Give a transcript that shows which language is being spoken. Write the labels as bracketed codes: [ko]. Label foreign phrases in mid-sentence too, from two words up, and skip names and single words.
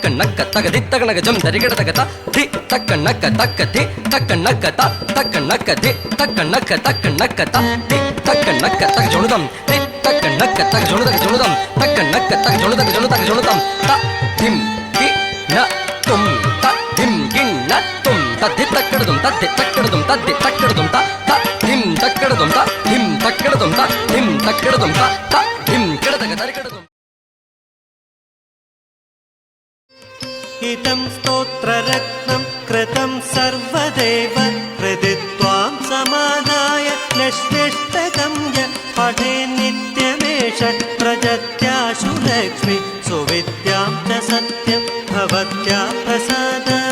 [sa] நக்க தி தக்க நக ஜம் தரிகடதக த தி தக்க நக்க தி தக்க நக்க த தக்க நக்க தி தக்க நக்க த தி தக்க நக்க தக ஜுனுதம் தி தக்க நக்க தக ஜுனுதம் தக்க நக்க தக ஜுனுதம் த திம் கி ந தும் த திம் கி ந தும் த தி தக்கடதும் த தி தக்கடதும் த தி தக்கடதும் த த திம் தக்கடதும் த திம் தக்கடதும் த திம் தக்கடதும் த த திம் கிடதக தரிகடதும் इदं स्तोत्ररत्नं कृतं सर्वदेव हृदि त्वां समादाय लक्ष्म्यष्टकं य पठे नित्यमेष प्रजत्याशु लक्ष्मी सुविद्यां च सत्यं भवत्या प्रसाद